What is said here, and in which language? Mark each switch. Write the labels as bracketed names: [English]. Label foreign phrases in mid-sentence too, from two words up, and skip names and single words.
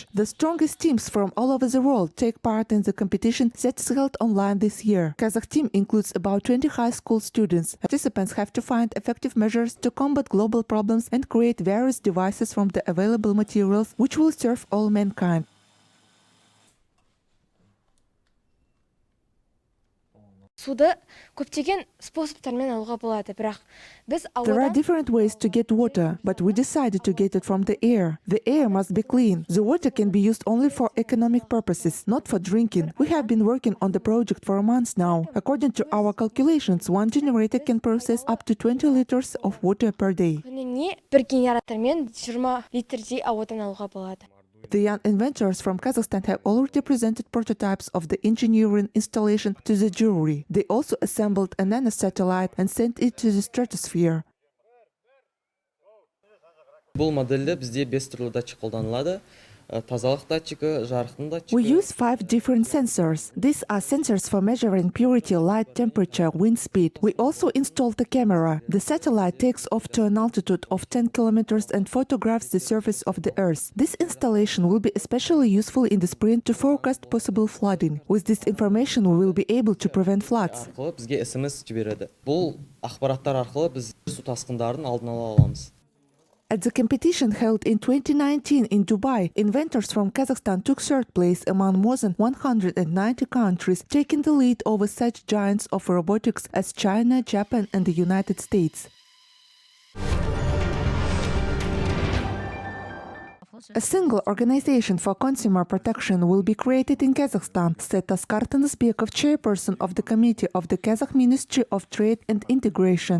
[English] The strongest teams from all over the world take part in the competition that's held online this year. Kazakh team includes about 20 high school students. Participants have to find effective measures to combat global problems and create various devices from the available materials which will serve all mankind. [Kazakh] Суды көптеген способтармен алуға болады, бірақ біз [English] There are different ways to get water, but we decided to get it from the air. The air must be clean. The water can be used only for economic purposes, not for drinking. We have been working on the project for months now. According to our calculations, one generator can process up to 20 liters of water per day. [Kazakh] күніне бір генератормен 20 литрдей ауадан алуға болады. [English] The young inventors from Kazakhstan have already presented prototypes of the engineering installation to the jury. They also assembled a nanosatellite and sent it to the stratosphere. [Kazakh] Бұл модельде бізде 5 түрлі датчик қолданылады. Тазалық датчигі, жарықтың датчигі. [English] We use 5 different sensors. These are sensors for measuring purity, light temperature, wind speed. We also installed a camera. The satellite takes off to an altitude of 10 kilometers and photographs the surface of the Earth. This installation will be especially useful in the spring to forecast possible flooding. With this information, we will be able to prevent floods. [Kazakh] Арқылы бізге SMS жібереді. Бұл ақпараттар арқылы біз су тасқындарын алдын ала аламыз. [English] At the competition held in 2019 in Dubai, inventors from Kazakhstan took third place among more than 190 countries, taking the lead over such giants of robotics as China, Japan, and the United States. A single organization for consumer protection will be created in Kazakhstan, said Askar Tanasbekov, chairperson of the committee of the Kazakh Ministry of Trade and Integration.